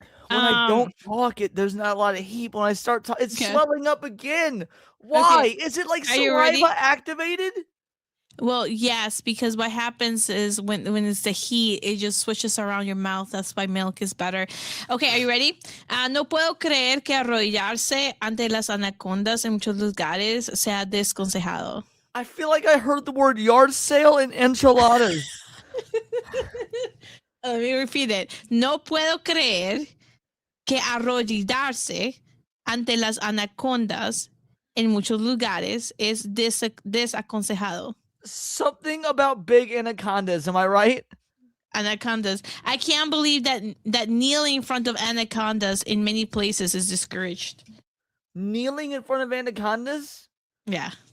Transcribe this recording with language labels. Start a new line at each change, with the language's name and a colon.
English: When I don't talk, there's not a lot of heat. When I start talking, it's swelling up again. Why? Okay. Is it like Are you ready? saliva activated? Well, yes, because what happens is when it's the heat, it just switches around your mouth. That's why milk is better. Okay, are you ready?
Spanish: No puedo creer que arrodillarse ante las anacondas en muchos lugares sea desconsejado.
English: I feel like I heard the word yard sale and enchiladas. Let me repeat it.
Spanish: No puedo creer que arrodillarse ante las anacondas en muchos lugares es desaconsejado.
English: Something about big anacondas, am I right? Anacondas. I can't believe that kneeling in front of anacondas in many places is discouraged. Kneeling in front of anacondas? Yeah.